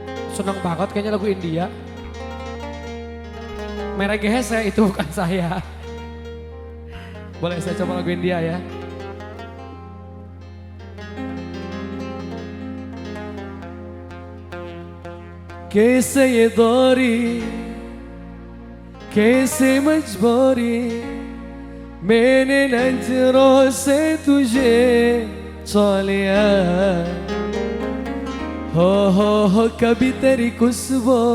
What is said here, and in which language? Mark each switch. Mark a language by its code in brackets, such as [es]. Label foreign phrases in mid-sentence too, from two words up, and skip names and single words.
[id] Seneng banget kayaknya lagu India. Merah Gehese itu bukan saya. Boleh saya coba lagu India ya. [hi] कैसे ये दौरी कैसे मजबूरी मैंने नजरों से तुझे छू लिया हो कभी तेरी खुशबू